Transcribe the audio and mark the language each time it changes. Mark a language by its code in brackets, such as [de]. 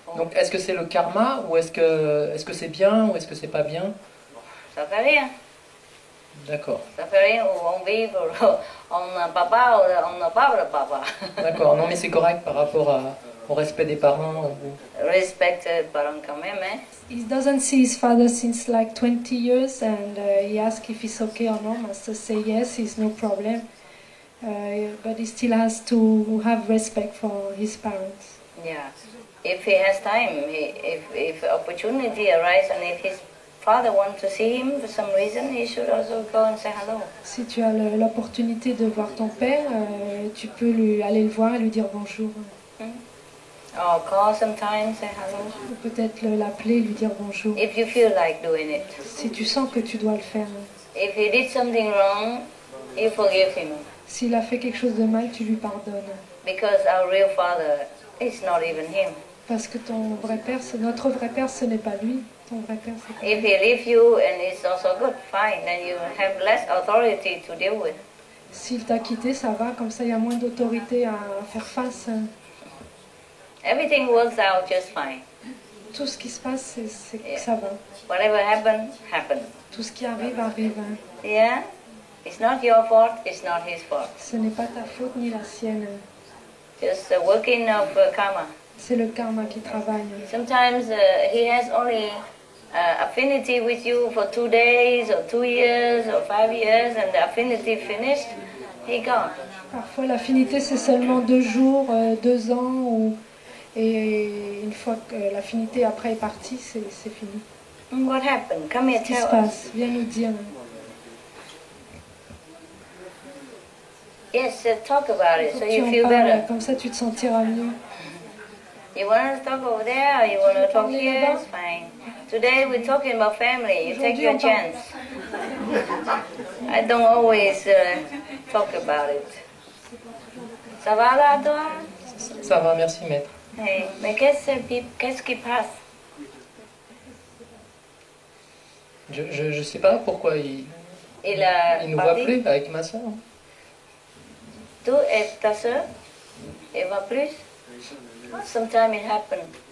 [fr] Donc, est-ce que c'est le karma, ou est-ce que c'est bien, ou est-ce que c'est pas bien? Ça fait rien. D'accord. Ça fait rien, ou on vit, ou on a papa, ou on n'a pas de papa. D'accord, non mais c'est correct par rapport au respect des parents. Respect les parents quand même, hein. [en] He doesn't see his father since like 20 years, and he asks if it's okay or not. Master say yes, it's no problem. But he still has to have respect for his parents. Yeah. If he has time, if opportunity arises, and if his father wants to see him for some reason, he should also go and say hello. [fr] Si tu as l'opportunité de voir ton père, tu peux aller le voir et lui dire bonjour. [en] Or call sometimes, say hello. [fr] Ou peut-être l'appeler, lui dire bonjour. [en] If you feel like doing it. [fr] Si tu sens que tu dois le faire. [en] If he did something wrong, you forgive him. [fr] S'il a fait quelque chose de mal, tu lui pardonnes. [en] Because our real father is not even him. [fr] Parce que ton vrai père, notre vrai père, ce n'est pas lui. Ton vrai père, c'est pas [en] If he leaves you and it's also good, fine. Then you have less authority to deal with. [fr] S'il t'a quitté, ça va. Comme ça, il y a moins d'autorité à faire face. [en] Everything works out just fine. [fr] Tout ce qui se passe, c'est ça va. [en] Whatever happened, happened. [fr] Tout ce qui arrive, arrive. [en] Yeah? It's not your fault, it's not his fault. [fr] Ce n'est pas ta faute ni la sienne. [en] Just the working of karma. [fr] C'est le karma qui travaille. [en] Sometimes he has only affinity with you for 2 days or 2 years or 5 years, and the affinity finished, he gone. [fr] Parfois l'affinité c'est seulement 2 jours, 2 ans, et une fois que l'affinité après est partie, c'est fini. [en] What happened? Come here, [fr] Qu'est-ce qui se passe? Viens nous dire. [en] Yes, talk about it so [fr] Tu [en] you [fr] en [en] feel [fr] parles, [en] better. [fr] comme ça tu te sentiras mieux. [en] You want to talk over there or you want to talk here? It's fine. Today we're talking about family. You take your chance. I don't always talk about it. [fr] Ça va là, toi? Ça va, merci, maître. Hey, mais qu'est-ce qui passe? Je sais pas pourquoi il nous voit plus avec ma soeur. Tu et ta soeur? Il va plus? [en] Sometimes it happens.